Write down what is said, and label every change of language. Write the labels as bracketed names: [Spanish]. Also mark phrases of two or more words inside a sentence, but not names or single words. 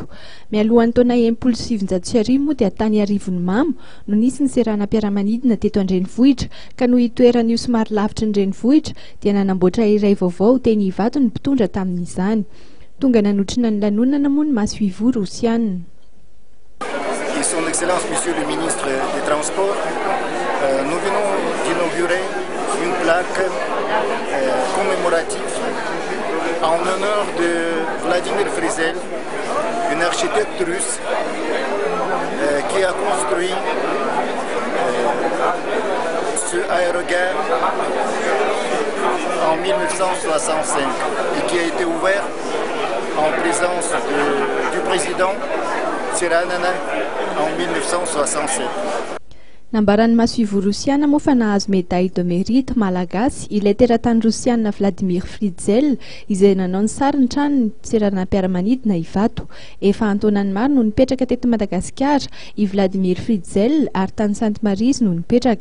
[Malagasy] Mialohan'ny taona 770 moa dia tany Arivon'ny Mamo no nisy ny seranam-piaramanidina teto an-drenivohitra ka no itoeran'io somary lavitry ny renivohitra dia nanamboatra iray vaovao teny Ivato ny mpitondra tamin'izany. Tonga nanotrina ny lanonana moa ny Masoivo Rosiana. [French] Et son Excellence Monsieur le Ministre des Transports, nous venons d'inaugurer une plaque commémorative en honneur de Vladimir Frizel, un architecte russe qui a construit ce aérogare en 1965 et qui a été ouvert en présence du président Tsiranana en 1967. [Malagasy] Nambaran'ny Masoivo Rosiana moa fa nahazo [French] médaille de mérite [Malagasy] malagasy ilay teratany Rosiana Vladimir Frizel izay nanao ny sarin'ny tranony seranam-piaramanidina Ivato. Efa antaonany maro no nipetraka teto Madagasikara i Vladimir Frizel ary tany Sainte Marie no nipetraka.